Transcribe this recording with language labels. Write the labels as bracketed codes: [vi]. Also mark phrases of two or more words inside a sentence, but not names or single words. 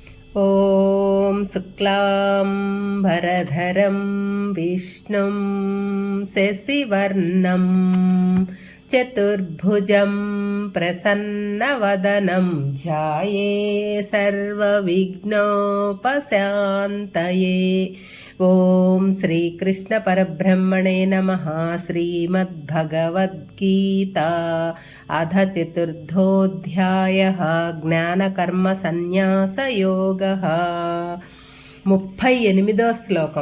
[sa] ॐ शुक्लाम्बरधरं विष्णुं शशिवर्णं चतुर्भुजं प्रसन्नवदनं ध्याये सर्वविघ्नोपशान्तये। ఓం శ్రీకృష్ణ పరబ్రహ్మణే నమః. శ్రీమద్భగవద్గీత అథ చతుర్థోధ్యాయః జ్ఞానకర్మ సన్యాసయోగః. [te] 38వ శ్లోకం.